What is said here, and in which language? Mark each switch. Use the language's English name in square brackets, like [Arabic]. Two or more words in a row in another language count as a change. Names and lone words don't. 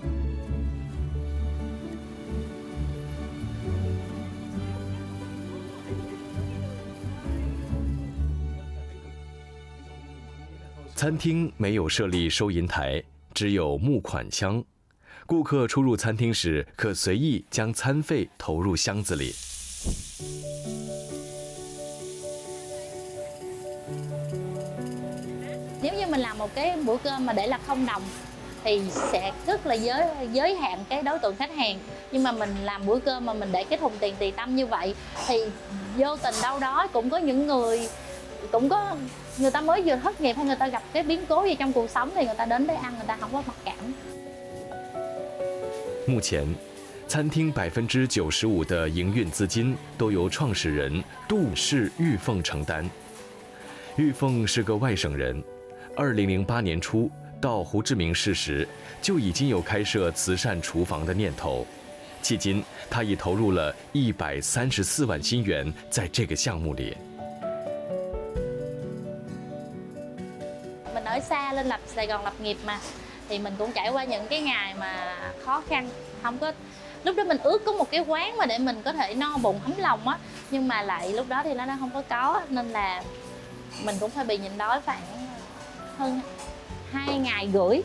[Chinese] 餐厅没有设立收银台，只有募款箱。顾客出入餐厅时，可随意将餐费投入箱子里。 [Vietnamese] Nếu như mình làm một cái bữa cơm mà để là không đồng thì sẽ rất là giới hạn cái đối tượng khách hàng. Nhưng mà mình làm bữa cơm mà mình để cái thùng tiền tỳ tâm như vậy thì vô tình đâu đó cũng có những người người ta mới vừa thất nghiệp hay người ta gặp cái biến cố gì trong cuộc sống thì người ta đến đây ăn, người ta không có mặc cảm. [Chinese] 目前，餐厅95%的营运资金都由创始人杜氏玉凤承担。玉凤是个外省人，2008年初到胡志明市时，就已经有开设慈善厨房的念头。迄今，他已投入了134万新元在这个项目里。 [Vietnamese] Mình ở xa lên Sài Gòn lập nghiệp mà, thì mình cũng trải qua những cái ngày mà khó khăn, không có lúc đó mình ước có một cái quán mà để mình có thể no bụng ấm lòng á, nhưng mà lại lúc đó thì nó không có, nên là mình cũng phải bị nhịn đói khoảng hơn 2 ngày rưỡi.